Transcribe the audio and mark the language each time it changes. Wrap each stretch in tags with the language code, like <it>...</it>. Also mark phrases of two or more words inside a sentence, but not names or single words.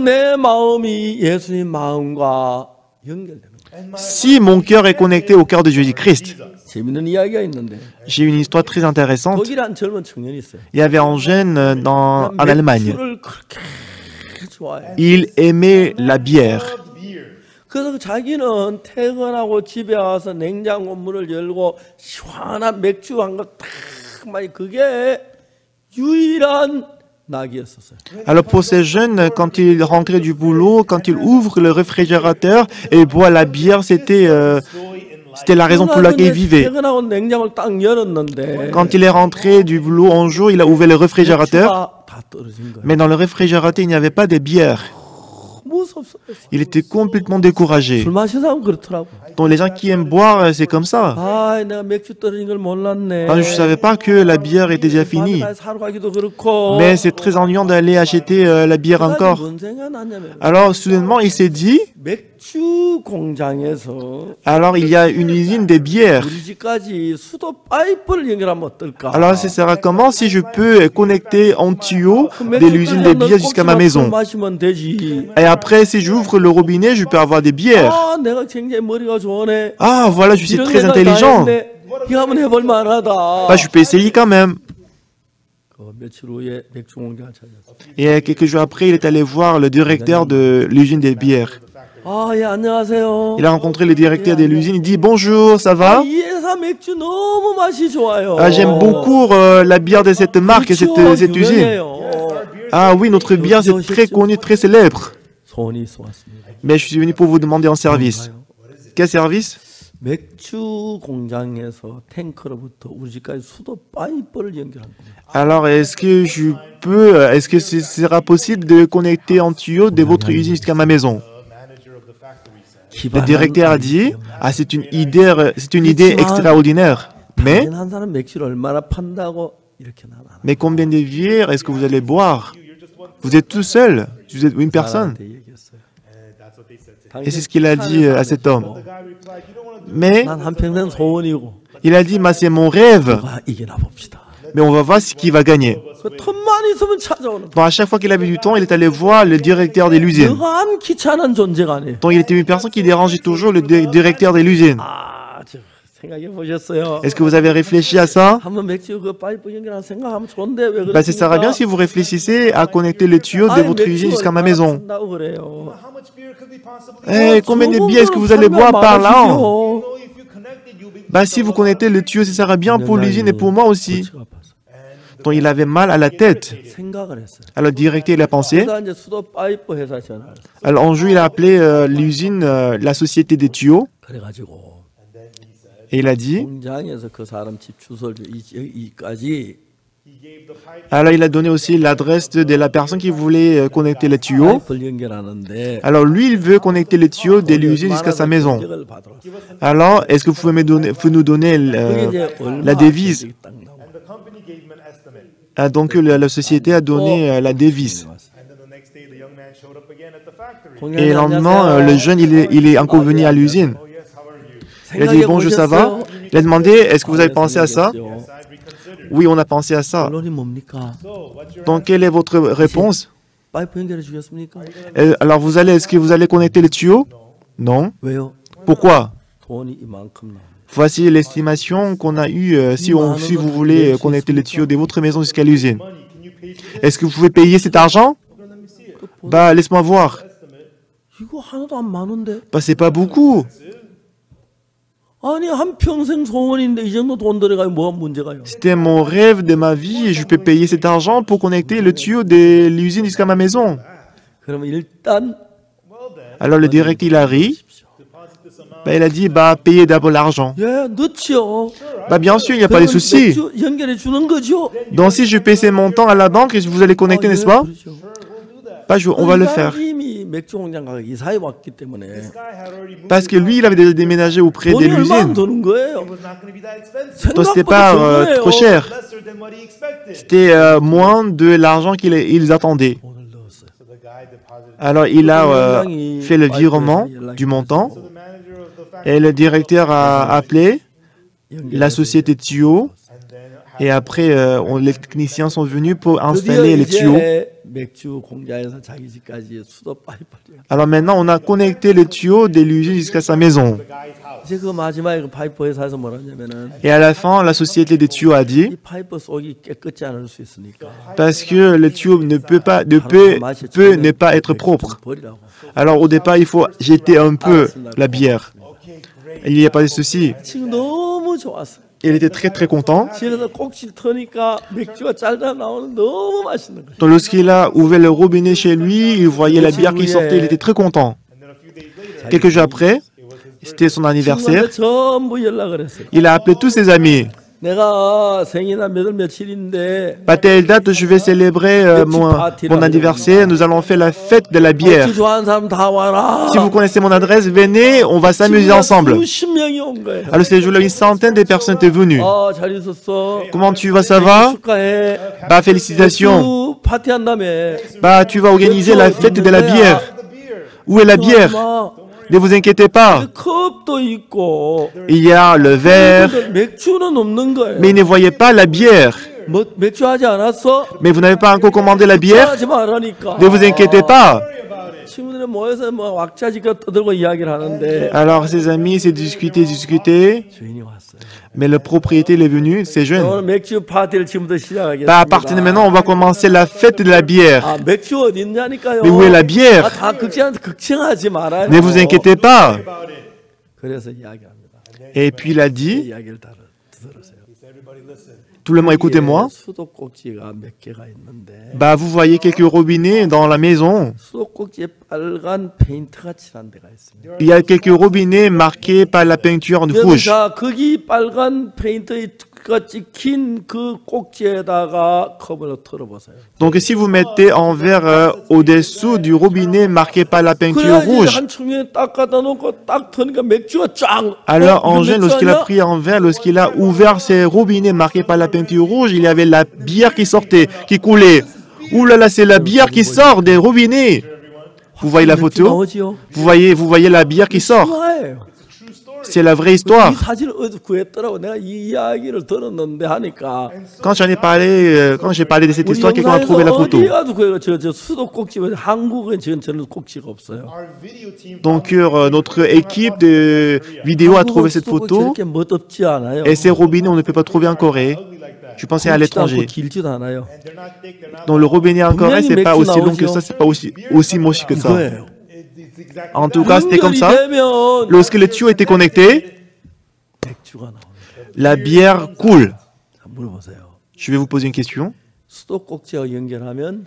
<fr>Si mon cœur est connecté au cœur de Jésus-Christ, j'ai une histoire très intéressante. Il y avait un jeune en Allemagne. Il aimait la bière.</fr> <ko>그래서 자기는 퇴근하고 집에 와서 냉장고 문을 열고 시원한 맥주 한 거 딱 많이 그게 유일한 낙이었었어요.</ko> <fr>Alors pour ces jeunes, quand ils rentraient du boulot, quand ils ouvrent le réfrigérateur et boivent la bière, c'était la raison pour laquelle ils vivaient.</fr> <ko>퇴근하고 냉장고를 딱 열었는데</ko> <fr>Quand il est rentré du boulot un jour, il a ouvert le réfrigérateur,</fr> <ko>맥주가 다 떨어진 거예요.</ko> <fr>mais dans le réfrigérateur, il n'y avait pas de bière.</fr> <ko>무섭어요.</ko> <fr>Il était complètement découragé.</fr> <ko>술 마시는 사람 그렇더라고.</ko> <fr>Donc les gens qui aiment boire, c'est comme ça.</fr> <ko>아, 내가 맥주 떨어진 걸 몰랐네.</ko> <fr>Je ne savais pas que la bière était déjà finie.</fr> <ko>밤에 사러 가기도 그렇고.</ko> <fr>Mais c'est très ennuyant d'aller acheter la bière encore.</fr> <ko>뭔 생각 났냐면</ko> <fr>Alors soudainement, il s'est dit,</fr> <ko>맥주 공장에서</ko> <fr>alors il y a une usine de bière.</fr> <ko>우리 집까지 수도 파이프를 연결하면 어떨까?</ko> <fr>Alors ça sera comment si je peux connecter un tuyau de l'usine de bière jusqu'à ma maison.</fr> <ko>마시면 되지.</ko> <fr>Et après, si j'ouvre le robinet, je peux avoir des bières.</fr> <ko>아, 내가 굉장히 머리가 좋으네.</ko> <fr>Ah, voilà, je suis</fr> <ko>이런</ko> <fr>très</fr> <ko>생각 다</ko> <fr>intelligent.</fr> <ko>했네. 이거 한번 해볼 만하다.</ko> <fr>Bah, je peux essayer quand même.</fr> <ko>그 며칠 후에 맥주 공장을 찾았어.</ko> <fr>Et quelques jours après, il est allé voir le directeur de l'usine des bières.</fr> <ko>아, 예, 안녕하세요.</ko> <fr>Il a rencontré le directeur de l'usine. Il dit bonjour, ça va?</fr> <ko>이 회사 맥주 너무 맛이 좋아요.</ko> <fr>Ah, j'aime beaucoup la bière de cette marque et cette usine.</fr> <ko>유명해요.</ko> <fr>Ah oui, notre bière, c'est très connu, très célèbre.</fr> <ko>손이 쏘았습니다.</ko> <fr>Mais je suis venu pour vous demander un service. Quel service?</fr> <ko>맥주 공장에서 탱크로부터 우리 집까지 수도 파이프를 연결한 겁니다.</ko> <fr>Alors, est-ce que ce sera possible de connecter un tuyau de votre usine jusqu'à ma maison? Le directeur a dit, ah, c'est une idée extraordinaire. Mais</fr> <ko>한 사람 맥주를 얼마나 판다고 이렇게 나와.</ko> <fr>combien de bières est-ce que vous allez boire? Vous êtes tout seul, vous êtes une personne. Et c'est ce qu'il a dit à cet homme. Mais</fr> <ko>난 한평생 소원이고</ko> <fr>il a dit, c'est mon rêve.</fr> <ko>누가 이기나 봅시다.</ko> <fr>Mais on va voir qui va gagner.</fr> <ko>그 틈만 있으면 찾아오는.</ko> <fr>Donc à chaque fois qu'il avait du temps, il est allé voir le directeur de l'usine.</fr> <ko>여간 귀찮은 존재가 아니에요.</ko> <fr>Donc il était une personne qui dérangeait toujours le directeur de l'usine.</fr> <ko>아, 저 생각해 보셨어요?</ko> <fr>Est-ce que vous avez réfléchi à ça?</fr> <ko>한번 맥주 그 파이프 연결한 생각하면 좋은데 왜</ko> <fr>Bah, ça sera bien si vous réfléchissez à connecter le tuyau de votre usine jusqu'à ma maison.</fr> <ko>그래요.</ko> <fr>Eh, combien de bières est-ce que vous allez boire par là? Bah, si vous connectez le tuyau, ça sera bien pour l'usine et pour moi aussi. Donc il avait mal à la tête.</fr> <ko>생각을 했어요.</ko> <fr>Alors le directeur, il a pensé.</fr> <ko>그러다 이제 수도 파이프 회사 전화를 했어요.</ko> <fr>Alors un jour, il a appelé l'usine, la société des tuyaux,</fr> <ko>그래가지고</ko> <fr>et il a dit.</fr> <ko>공장에서 그 사람 집 주소를 이까지</ko> <fr>Alors il a donné aussi l'adresse de la personne qui voulait connecter les tuyaux.</fr> <ko>파이프를 연결하는데</ko> <fr>Alors lui, il veut connecter les tuyaux de l'usine jusqu'à sa maison.</fr> <ko>인증을 받으러 왔어요.</ko> <fr>Alors, est-ce que vous pouvez nous donner</fr> <ko>그게 이제</ko> <fr>la devise?</fr> <ko>얼마 딱 나오고.</ko> <fr>Ah, donc la société a donné la devise. Et le lendemain, le jeune, il est encore venu à l'usine. Il a dit, bonjour, ça va? Il a demandé, est-ce que vous avez pensé à ça? Oui, on a pensé à ça.</fr> <ko>결론이 뭡니까?</ko> <fr>Donc, quelle est votre réponse?</fr> <ko>파이프 연결해 주겠습니까?</ko> <fr>Alors, est-ce que vous allez connecter les tuyaux? Non.</fr> <ko>왜요?</ko> <fr>Pourquoi?</fr> <ko>돈이 이만큼 나옵니다.</ko> <fr>Voici l'estimation qu'on a eue si vous voulez connecter les tuyaux de votre maison jusqu'à l'usine. Est-ce que vous pouvez payer cet argent? Bah, laisse-moi voir.</fr> <ko>이거 하나도 안 많은데?</ko> <fr>Bah, c'est pas beaucoup.</fr> <ko>아니 한평생 소원인데 이 정도 돈 들어가요 뭐가 문제가요?</ko> <fr>C'était mon rêve de ma vie et je peux payer cet argent pour connecter le tuyau de l'usine jusqu'à ma maison.</fr> <ko>그러면 일단</ko> <fr>Alors le directeur, il a ri. Bah, il a dit, bah, payez d'abord l'argent.</fr> <ko>예, 넣지요.</ko> <fr>Bah, bien sûr, il n'y a pas de souci.</fr> <ko>맥주 연결해 주는 거죠.</ko> <fr>Donc, si je paye ces montants à la banque, vous allez connecter, n'est-ce pas? Bah, on va le faire.</fr> <ko>이미 맥주 공장 가서 이사해 왔기 때문에</ko> <fr>Parce que lui, il avait déjà déménagé auprès de</fr> <ko>돈이 얼마 안</ko> <fr>l'usine.</fr> <ko>드는 거예요.</ko> <fr>Donc, c'était pas trop cher. C'était moins de l'argent qu'ils attendaient.</fr> <ko>돈을 넣었어요.</ko> <fr>Alors, il a fait le virement du montant. Et le directeur a appelé la société tuyaux. Et après, les techniciens sont venus pour installer les tuyaux.</fr> <ko>맥주 공장에서 자기 집까지 수도 파이프를</ko> <fr>Alors maintenant, on a connecté les tuyaux de l'usine jusqu'à sa maison.</fr> <ko>이제 그 마지막에 그 파이프 회사에서 뭐라냐면은</ko> <fr>Et à la fin, la société des tuyaux a dit,</fr> <ko>이 파이프 속이 깨끗지 않을 수 있으니까</ko> <fr>parce que le tuyau ne peut ne pas être propre.</fr> <ko>버리라고.</ko> <fr>Alors au départ, il faut jeter un peu la bière. Il n'y a pas de souci.</fr> <ko>지금 너무 좋았어.</ko> <fr>Il était très très content.</fr> <ko>집에서 꼭지 터니까 맥주가 짤짤 나오는 너무 맛있는 거야.</ko> <fr>Donc lorsqu'il a ouvert le robinet chez lui, il voyait la bière qui sortait, il était très content. Quelques jours après, c'était son anniversaire,</fr> <ko>친구한테 전부 연락을 했어요.</ko> <fr>il a appelé tous ses amis.</fr> <ko>내가 생일날 며칠인데</ko> <fr>À telle date, je vais célébrer mon anniversaire, nous allons faire la fête de la bière.</fr> <ko>맥주 좋아하는 사람 다 와라.</ko> <fr>Si vous connaissez mon adresse, venez, on va s'amuser ensemble.</fr> <ko>수십 명이 온 거예요.</ko> <fr>Alors ce jour-là, une centaine de personnes étaient venues.</fr> <ko>잘 있었어.</ko> <fr>Comment tu vas, ça va?</fr> <ko>축하해.</ko> <fr>Bah félicitations.</fr> <ko>맥주 파티한다며.</ko> <fr>Bah tu vas organiser la fête de la bière. Où est la bière? Ne vous inquiétez pas.</fr> <ko>컵도 있고.</ko> <fr>Il y a le verre,</fr> <ko>맥주는 없는 거예요.</ko> <fr>mais il ne voyait pas la bière.</fr> <ko>뭐 맥주 하지 않았어?</ko> <fr>Mais vous n'avez pas encore commandé la bière?</fr> <ko>하지 말라니까.</ko> <fr>Ne vous inquiétez pas.</fr> <ko>친구들이 모여서 뭐 왁자지껄 떠들고 이야기를 하는데</ko> <fr>Alors ses amis s'est discuté,</fr> <ko>주인이 왔어요.</ko> <fr>mais le propriétaire est venu, c'est jeune.</fr> <ko>오늘 맥주 파티를 지금부터 시작하겠습니다.</ko> <fr>Bah à partir de maintenant, on va commencer la fête de la bière.</fr> <ko>아 맥주 어디 있냐니까요.</ko> <fr>Mais où est la bière?</fr> <ko>다 걱정하지 말아요.</ko> <fr>Ne vous inquiétez pas.</fr> <ko>그래서 이야기합니다.</ko> <fr>Et puis il a dit,</fr> <ko>이야기를 들으세요.</ko> <fr>tout le monde écoutez-moi.</fr> <ko>수도꼭지가 몇 개가 있는데</ko> <fr>Bah vous voyez quelques robinets dans la maison.</fr> <ko>수도꼭지에 빨간 페인트가 칠한 데가 있습니다.</ko> <fr>Il y a quelques robinets marqués par la peinture en rouge.</fr> <ko>자, 거기 빨간 페인트가 찍힌 그 꼭지에다가 컵을 털어보세요.</ko> <fr>Donc si vous mettez en verre au-dessous du robinet marqué par la peinture rouge,</fr> <ko>한 청에 딱 갖다 놓고 딱 터니까 맥주가 쫙.</ko> <fr>alors Angèle, lorsqu'il a pris un verre, lorsqu'il a ouvert ces robinets marqués par la peinture rouge, il y avait la bière qui sortait, qui coulait. Ouh là là, c'est la bière qui sort des robinets. Vous voyez la photo? Vous voyez la bière qui sort. C'est la vraie histoire.</fr> <ko>이 사진을 어디서 구했더라고. 내가 이 이야기를 들었는데 하니까.</ko> <fr>Quand j'ai parlé de cette</fr> <ko>우리</ko> <fr>histoire, quelqu'un a trouvé la photo.</fr> <ko>어디 가도 구해요. 저 수도꼭지 한국은 저는 꼭지가 없어요.</ko> <fr>Donc notre équipe de vidéo a trouvé cette photo.</fr> <ko>이렇게 멋없지 않아요.</ko> <fr>Et ces robinets, on ne peut pas trouver en Corée. Je pensais à l'étranger.</fr> <ko>길지도 않아요.</ko> <fr>Donc le robinet en Corée, c'est pas aussi long que ça, c'est pas aussi moche que ça.</fr> <ko>이거예요.</ko> <fr>En tout cas, c'était comme ça.</fr> <ko>되면</ko> <fr>Lorsque le tuyau était connecté,</fr> <ko>맥주가 나오는</ko> <fr>la bière coule.</fr> <ko>자, 물어보세요.</ko> <fr>Je vais vous poser une question.</fr> <ko>수도꼭지와 연결하면</ko>